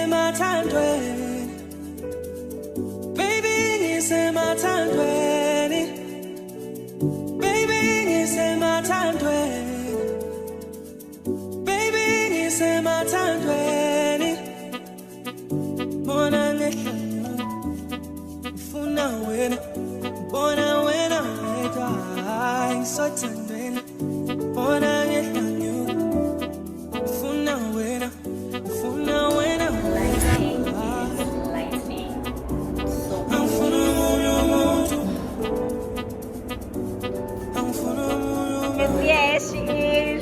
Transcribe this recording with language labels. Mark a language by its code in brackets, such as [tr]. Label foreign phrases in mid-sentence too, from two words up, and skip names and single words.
[zu] semathandweni baby ngisemathandweni baby ngisemathandweni baby ngisemathandweni bona ngehlanya ngifuna wena bona wena wedwa ngisothandweni bona ngehlanya ngifuna wena ngifuna wena [en] Lightning. So [zu] angifuna omunye umuntu angifuna omunye umuntu [en] yes, she is.